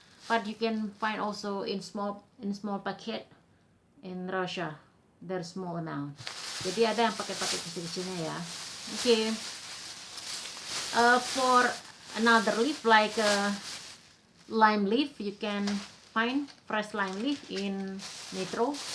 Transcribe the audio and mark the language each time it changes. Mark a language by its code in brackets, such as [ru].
[en] But you can find also in small packet in Russia. There's small amount. [id] Jadi ada yang pakai-pakai kecil-kecilnya ya. [en] Okay. For another leaf like lime leaf, you can find fresh lime leaf in Metro.